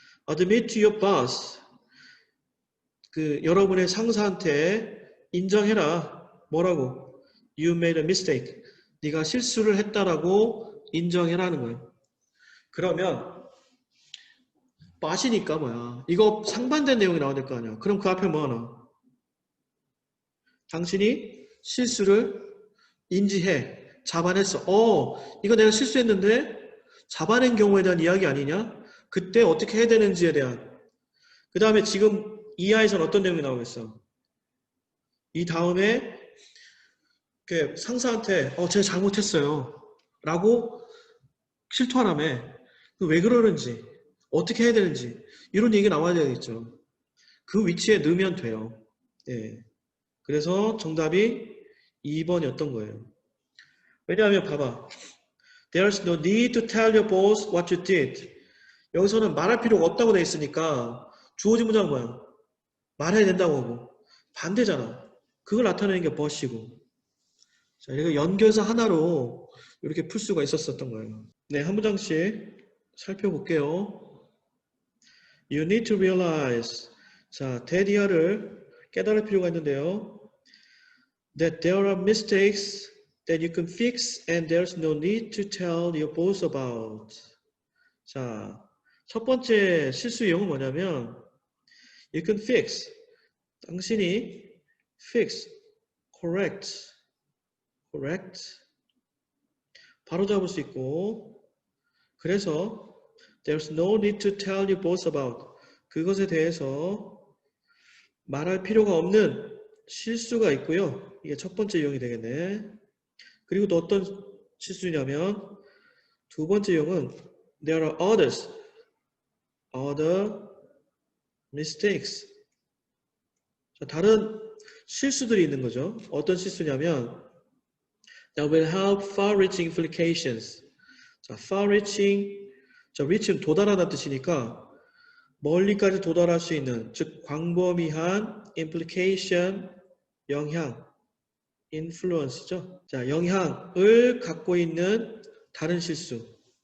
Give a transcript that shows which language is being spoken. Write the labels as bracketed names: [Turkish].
[English] admit to your boss, [Korean] 여러분의 상사한테 인정해라. 뭐라고? [English] You made a mistake. [Korean] 네가 실수를 했다라고 인정해라는 거예요. 그러면 boss이니까 뭐야? 이거 상반된 내용이 나와야 될 거 아니야. 그럼 그 앞에 뭐 하나? 당신이 실수를 인지해. 잡아냈어. 이거 내가 실수했는데 잡아낸 경우에 대한 이야기 아니냐? 그때 어떻게 해야 되는지에 대한. 그 다음에 지금 이하에서는 어떤 내용이 나오겠어? 이 다음에 상사한테 제가 잘못했어요 라고 실토하라며. 왜 그러는지, 어떻게 해야 되는지, 이런 얘기가 나와야 되겠죠. 그 위치에 넣으면 돼요. 예. 그래서 정답이 2번이었던 거예요. 왜냐하면 봐봐. [English] There's no need to tell your boss what you did. [Korean] 여기서는 말할 필요가 없다고 돼 있으니까 주어진 문장은 뭐야? 말해야 된다고 하고. 반대잖아. 그걸 나타내는 게 bus이고. 자, 이렇게 연결사 하나로 이렇게 풀 수가 있었던 거예요. 네, 한 문장씩 살펴볼게요. [English] You need to realize. [Korean] 자, 대디어를 깨달을 필요가 있는데요. [English] That there are mistakes that you can fix and there's no need to tell your boss about. [Korean] 자, 첫 번째 실수 유형은 뭐냐면 [English] you can fix. [Korean] 당신이 [English] fix, correct. [Korean] 바로 잡을 수 있고, 그래서 [English] There's no need to tell you both about. [Korean] 그것에 대해서 말할 필요가 없는 실수가 있고요. 이게 첫 번째 유형이 되겠네. 그리고 또 어떤 실수냐면 두 번째 유형은 [English] there are others, other mistakes. [Korean] 자, 다른 실수들이 있는 거죠. 어떤 실수냐면 [English] that will have far-reaching implications. [Korean] 자, far-reaching, 자, reach는 도달하다는 뜻이니까 멀리까지 도달할 수 있는, 즉 광범위한 implication, 영향, influence죠. 자, 영향을 갖고 있는 다른 실수.